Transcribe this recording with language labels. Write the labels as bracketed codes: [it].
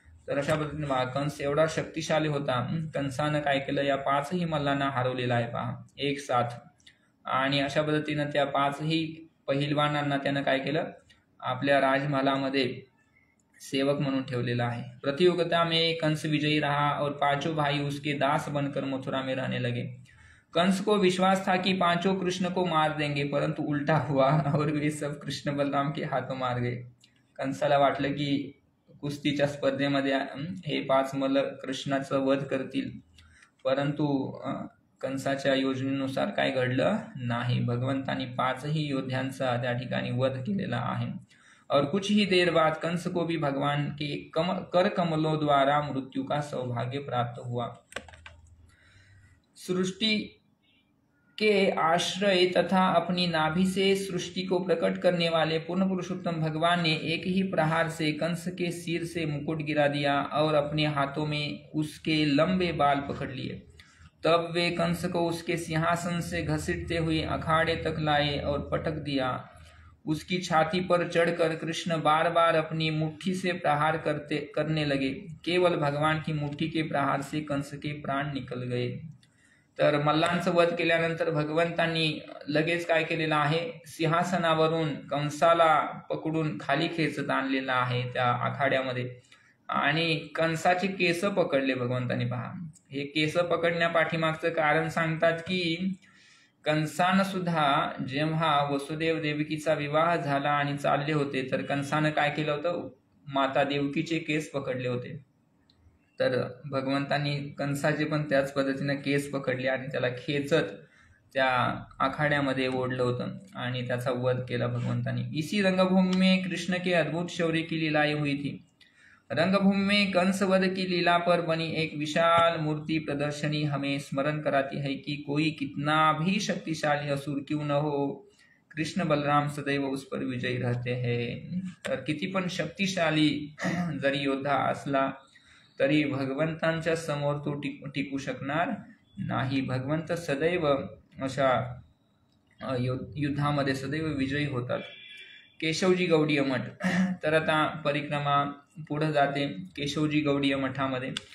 [mr] तर अशा पद्धतीने कंस एवढा शक्तिशाली होता, कंसानं काय केलं, या 5ही मल्लांना हरवलेला आहे पहा एक साथ, आणि अशा पद्धतीनं त्या 5ही पहिलवानांना त्यानं काय केलं, आपल्या राजमहालामध्ये सेवक म्हणून ठेवलेला आहे। [hi] प्रतियोगिता में कंस विजयी रहा और 5 भाई उसके दास बनकर मथुरा में रहने लगे। कंस को विश्वास था कि 5 कृष्ण को मार देंगे, परंतु उल्टा हुआ और वे सब कृष्ण बलराम के हाथों मार गए। [mr] कंसाला वाटलं की कुस्तीच्या स्पर्धेमध्ये हे 5 मल्ल कृष्णाचं वध करतील, परंतु कंसाच्या योजनेनुसार काय घडलं नाही, भगवंतानी 5ही योद्ध्यांचा त्या ठिकाणी वध केलेला आहे। [hi] और कुछ ही देर बाद कंस को भी भगवान के कर कमलों द्वारा मृत्यु का सौभाग्य प्राप्त हुआ। सृष्टि के आश्रय तथा अपनी नाभि से सृष्टि को प्रकट करने वाले पूर्ण पुरुषोत्तम भगवान ने एक ही प्रहार से कंस के सिर से मुकुट गिरा दिया और अपने हाथों में उसके लंबे बाल पकड़ लिए। तब वे कंस को उसके सिंहासन से घसीटते हुए अखाड़े तक लाए और पटक दिया। उसकी छाती पर चढ़कर कृष्ण बार बार अपनी मुट्ठी से प्रहार करने लगे। केवल भगवान की मुट्ठी के प्रहार से कंस के प्राण निकल गए। [mr] तर मल्लांचं वध केल्यानंतर भगवंतांनी लगेच काय केलेलं आहे, सिंहासनावरून कंसाला पकडून खाली खेचत आणलेला आहे त्या आखाड्यामध्ये, आणि कंसाचे केस पकडले भगवंतांनी पहा। हे केस पकडण्या पाठीमागचं कारण सांगतात की कंसानं सुद्धा जेव्हा वसुदेव देवकीचा विवाह झाला आणि चालले होते, तर कंसानं काय केलं होतं, माता देवकीचे केस पकडले होते। तर भगवंतांनी कंसाचे पण त्याच पद्धतीने केस पकडले आणि त्याला खेचत त्या आखाड्यामध्ये ओढलं होतं आणि त्याचा वध केला भगवंतांनी। [hi] इसी रंगभूमि में कृष्ण के अद्भुत शौर्य की लीलाएं हुई थी। रंगभूमि में कंस वध की लीला पर बनी एक विशाल मूर्ति प्रदर्शनी हमें स्मरण कराती है कि कोई कितना भी शक्तिशाली असुर क्यों न हो, कृष्ण बलराम सदैव उस पर विजयी रहते हैं. [mr] तर किती पण शक्तिशाली जरी योद्धा असला तरी भगवंतांच्या समोर तो टिकू शकणार नाही. भगवंत सदैव अशा युद्धामध्ये सदैव विजयी होतात. केशवजी गौडीय मठ. तर आता परिक्रमा पुढे जाते केशवजी गौडीय मठामध्ये.